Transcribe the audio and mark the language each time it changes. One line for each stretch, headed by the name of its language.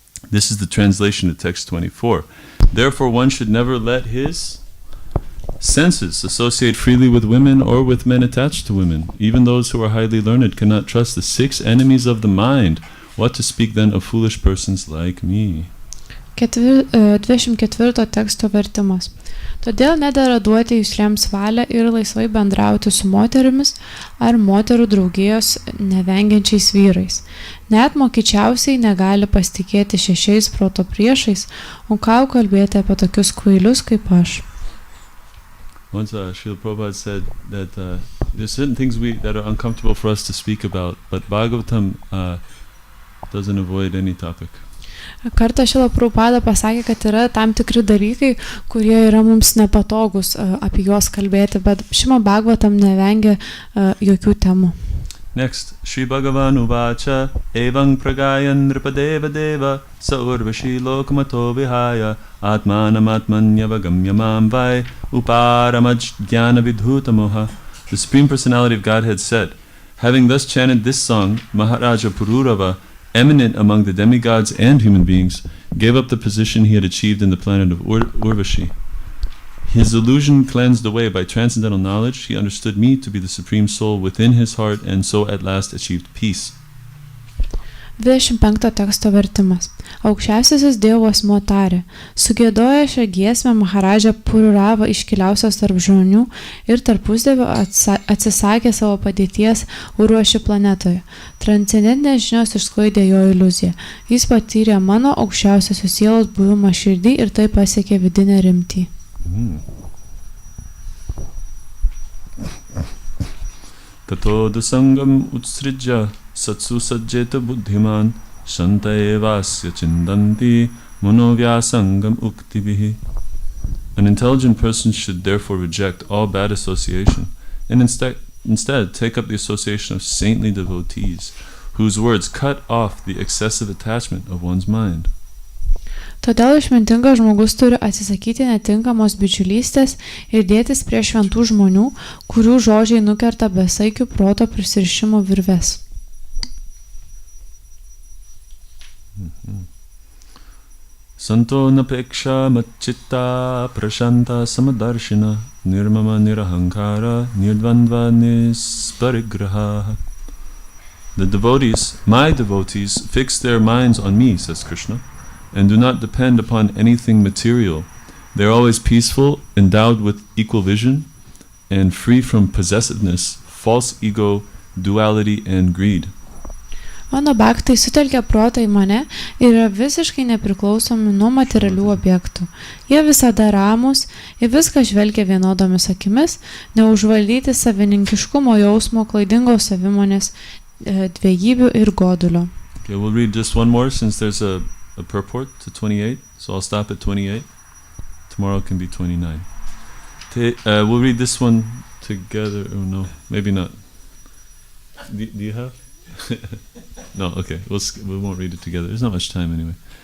English: This is the translation of text 24. Therefore one should never let his senses associate freely with women or with men attached to women. Even those who are highly learned cannot trust the 6 enemies of the mind. What to speak then of foolish persons like me?
Lithuanian: 24 teksto vertimas. Todėl nedera duoti jūslėms valią ir laisvai bendrauti su moterimis ar moterų draugijos nevengiančiais vyrais. Net mokyčiausiai negali pasitikėti 6 proto priešais, o ką kalbėti apie tokius kvailius kaip aš.
English: Once Srila Prabhupada said that there's certain things that are uncomfortable for us to speak about, but Bhagavatam doesn't avoid any topic.
Lithuanian: Kartą Srila Prabhupada pasakė, kad yra tam tikri dalykai, kurie yra mums nepatogus apie juos kalbėti, bet Srimad Bhagavatam nevengia jokių temų.
Sanskrit: Next, Shri Bhagavan Uvacha Evang Pragayan Nripadeva Deva Saurvashi Lokamato Vihaya Atmanam Atmanyavam Vai Uparamaj Jnana Vidhuta Moha.
English: The Supreme Personality of Godhead said, having thus chanted this song, Maharaja Pururava, eminent among the demigods and human beings, gave up the position he had achieved in the planet of Urvashi. His illusion cleansed away by transcendental knowledge, he understood me to be the Supreme Soul within his heart and so at last achieved peace.
Lithuanian: 25 teksto vertimas. Aukščiausiasis Dievo asmuo tarė, sugiedojo šią giesmę Maharaja Pururava iškiliausias tarp žmonių ir tarpusavio atsisakė savo padėties Urvaši planetoje. Transcendentinės žinios išsklaidė jo iliuziją. Jis patyrė mano aukščiausiosios sielos buvimą širdį ir tai pasiekė vidinę rimtį.
Sanskrit: Tato dusangam utsrijya satsu sajjeta buddhiman shanta evasya chindanti monovyasangam uktibihi.
English: An intelligent person should therefore reject all bad association and instead take up the association of saintly devotees whose words cut off the excessive attachment of one's mind.
Lithuanian: Todėl išmintingas žmogus turi atsisakyti netinkamos bičiulystės ir dėtis prie šventų žmonių, kurių žodžiai nukerta besaikių proto prisirišimo virves.
Sanskrit: Santo napeksha matchitta prashanta samadarshina nirmama nirahankara nirdvandva nisparigraha.
English: The devotees, my devotees, fix their minds on me, says Krishna, and do not depend upon anything material. They are always peaceful, endowed with equal vision, and free from possessiveness, false ego, duality, and greed.
Lithuanian: Mano bhaktai sutelkia protą į mane ir yra visiškai nepriklausomi nuo materialių objektų. Jie visada ramūs, į viską žvelgia vienodomis akimis, neužvaldyti savininkiškumo jausmo, klaidingos savimonės, dvejybių ir godulio.
English: Okay, we'll read just one more since there's a purport to 28, so I'll stop at 28. Tomorrow can be 29. We'll read this one together. Oh no, maybe not. Do you have? No, okay, we won't read it together. There's not much time anyway.